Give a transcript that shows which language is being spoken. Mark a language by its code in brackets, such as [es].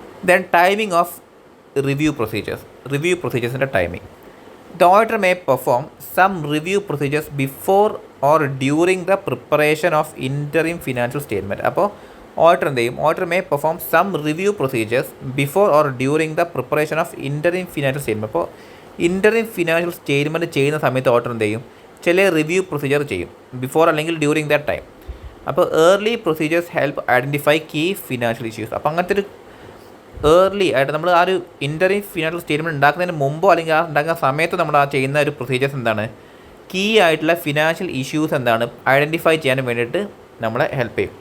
[en] Then timing of review പ്രൊസീജിയേഴ്സിൻ്റെ timing. The auditor may perform some review procedures before or during the preparation of interim financial statement. [ml] അപ്പോൾ auditor എന്ത് ചെയ്യും, auditor [en] may perform some review procedures before or during the preparation of interim financial statement. [ml] അപ്പോൾ interim financial statement ചെയ്യുന്ന സമയത്ത് auditor എന്ത് ചെയ്യും, ചില review procedure ചെയ്യും, ബിഫോർ അല്ലെങ്കിൽ [en] During that time. അപ്പോൾ early procedures help identify key financial issues. [ml] അപ്പോൾ അങ്ങനത്തെ ഒരു ഏർലി ആയിട്ട് നമ്മൾ ആ ഒരു ഇൻ്ററിം ഫിനാൻഷ്യൽ സ്റ്റേറ്റ്മെൻറ്റ് ഉണ്ടാക്കുന്നതിന് മുമ്പോ അല്ലെങ്കിൽ ആ ഉണ്ടാക്കുന്ന സമയത്ത് നമ്മൾ ആ ചെയ്യുന്ന ഒരു പ്രൊസീജിയേഴ്സ് എന്താണ്, കീ ആയിട്ടുള്ള ഫിനാൻഷ്യൽ ഇഷ്യൂസ് എന്താണ് ഐഡൻറ്റിഫൈ ചെയ്യാൻ വേണ്ടിയിട്ട് നമ്മളെ ഹെൽപ്പ് ചെയ്യും.